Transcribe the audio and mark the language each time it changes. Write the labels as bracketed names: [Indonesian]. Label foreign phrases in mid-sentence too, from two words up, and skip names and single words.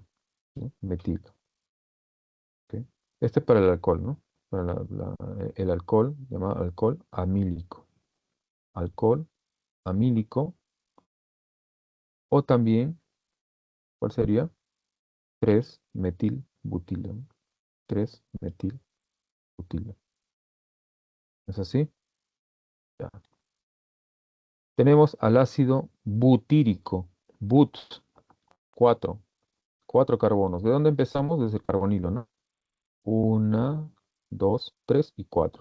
[Spanish] ¿Sí? Metilo. ¿Ok? Este es para el alcohol, ¿no? Para el alcohol, llamado alcohol amílico. Alcohol amílico. O también, ¿cuál sería? 3 metil butilo. 3 metil butilo. ¿Es así? Ya. Tenemos al ácido butírico. But, 4. 4 carbonos. ¿De dónde empezamos? Desde el carbonilo, ¿no? 1, 2, 3 y 4.